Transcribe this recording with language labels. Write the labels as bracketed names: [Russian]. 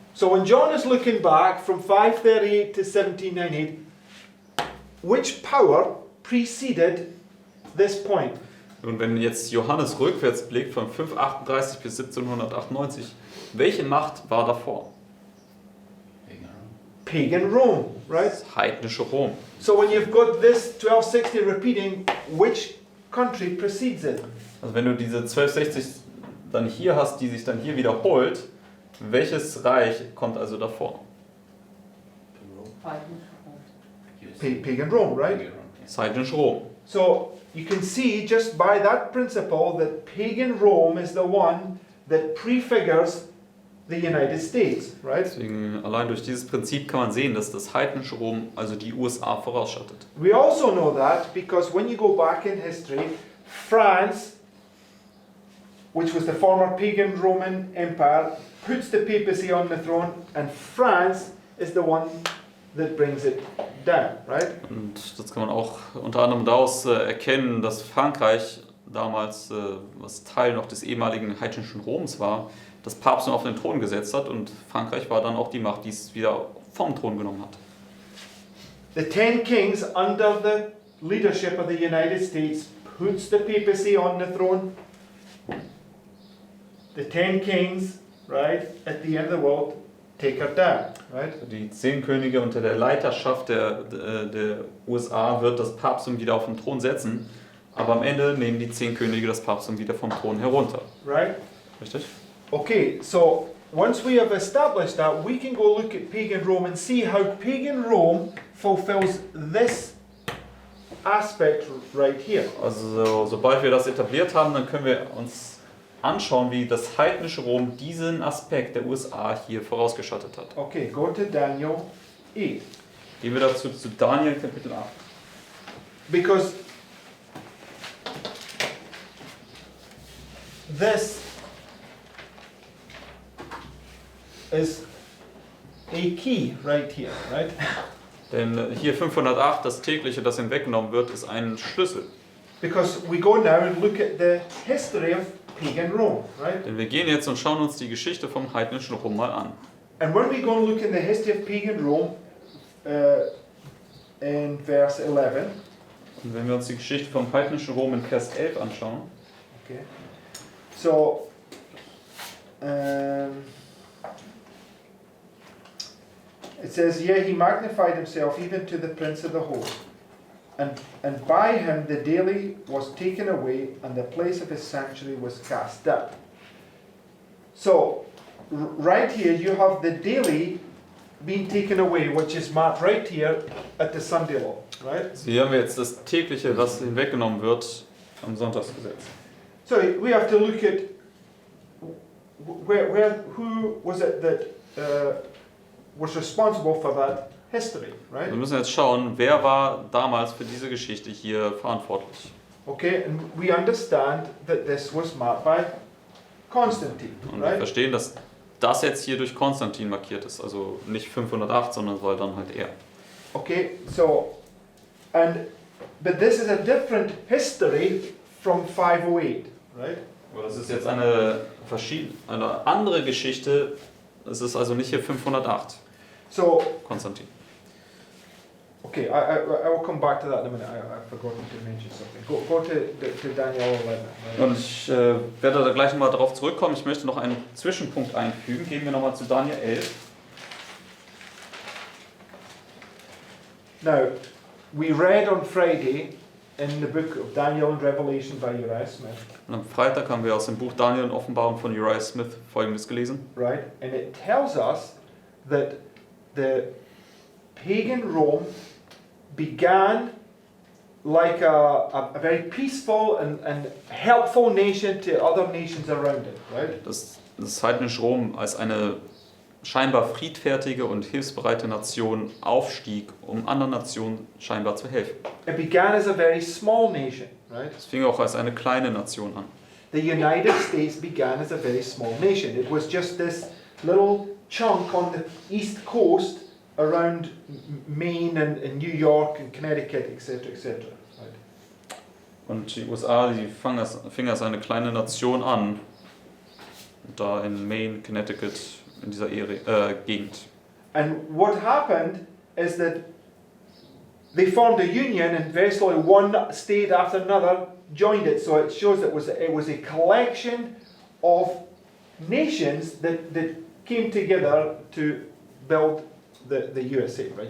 [English] So when John is looking back from 538 to 1798, which power preceded this point? [German] Und wenn jetzt Johannes rückwärts blickt von 538 bis 1798, welche Macht war davor? [English] Pagan Rome, right? [German] Das heidnische Rom. [English] So when you've got this 1260 repeating, which country precedes it? [German] Also wenn du diese 1260 dann hier hast, die sich dann hier wiederholt, welches Reich kommt also davor? [English] Pagan Rome, right? [German] Das heidnische Rom. [English] So you can see just by that principle that pagan Rome is the one that prefigures the United States, right? [German] Deswegen allein durch dieses Prinzip kann man sehen, dass das heidnische Rom also die USA vorausschattet. [English] We also know that because when you go back in history, France, which was the former pagan Roman Empire, puts the papacy on the throne, and France is the one that brings it down, right? [German] Und das kann man auch unter anderem daraus erkennen, dass Frankreich damals, was Teil noch des ehemaligen heidnischen Roms war, das Papsttum auf den Thron gesetzt hat und Frankreich war dann auch die Macht, die es wieder vom Thron genommen hat. [English] The 10 kings under the leadership of the United States puts the papacy on the throne. The 10 kings, right, at the end of the world, take her down, right? [German] Die 10 Könige unter der Leiterschaft der USA wird das Papsttum wieder auf den Thron setzen, aber am Ende nehmen die 10 Könige das Papsttum wieder vom Thron herunter. [English] Right? [German] Richtig? [English] Okay, so once we have established that, we can go look at pagan Rome and see how pagan Rome fulfills this aspect right here. [German] Also sobald wir das etabliert haben, dann können wir uns anschauen, wie das heidnische Rom diesen Aspekt der USA hier vorausgeschattet hat. [English] Okay, go to Daniel 8. [German] Gehen wir dazu zu Daniel Kapitel 8. [English] Because this is a key right here, right? [German] Denn hier 508, das tägliche, das hinweggenommen wird, ist ein Schlüssel. [English] Because we go now and look at the history of pagan Rome, right? [German] Denn wir gehen jetzt und schauen uns die Geschichte vom heidnischen Rom mal an. [English] And when we go and look in the history of pagan Rome, in verse 11, [German] Und wenn wir uns die Geschichte vom heidnischen Rom in Vers 11 anschauen, [English] okay, so it says, "Yea, he magnified himself even to the prince of the host, and by him the daily was taken away, and the place of his sanctuary was cast down." So, right here you have the daily being taken away, which is marked right here at the Sunday law, right? [German] also hier haben wir jetzt das tägliche, was hinweggenommen wird am Sonntagsgesetz. [English] So we have to look at who was it that was responsible for that history, right? [German] Wir müssen jetzt schauen, wer war damals für diese Geschichte hier verantwortlich. [English] Okay, and we understand that this was marked by Constantine, [German] Und wir [English] right? [German] verstehen, dass das jetzt hier durch Konstantin markiert ist. Also nicht 508, sondern es war dann halt er. [English] Okay, so but this is a different history from 508, right? [German] Aber das ist jetzt eine andere Geschichte. Es ist also nicht hier 508, [English] So [German] Konstantin. [English] okay, I will come back to that in a minute. I've forgotten to mention something. Go to Daniel 11. Right? [German] Und ich werde da gleich nochmal darauf zurückkommen. Ich möchte noch einen Zwischenpunkt einfügen. Gehen wir nochmal zu Daniel 11. [English] Now, we read on Friday in the book of Daniel and Revelation by Uriah Smith, [German] Und am Freitag haben wir aus dem Buch Daniel und Offenbarung von Uriah Smith Folgendes gelesen. [English] right? And it tells us that the pagan Rome began like a very peaceful and helpful nation to other nations around it, right? [German] Das heidnische Rom als eine scheinbar friedfertige und hilfsbereite Nation aufstieg, um anderen Nationen scheinbar zu helfen. [English] It began as a very small nation, right? [German] Es fing auch als eine kleine Nation an. [English] The United States began as a very small nation. It was just this little chunk on the east coast around Maine and New York and Connecticut, etc., etc. Right? [German] Und die USA, die fing als eine kleine Nation an, da in Maine, Connecticut, in dieser Gegend. [English] And what happened is that they formed a union, and very slowly one state after another joined it. So it shows it was a collection of nations that came together to build the USA. Right?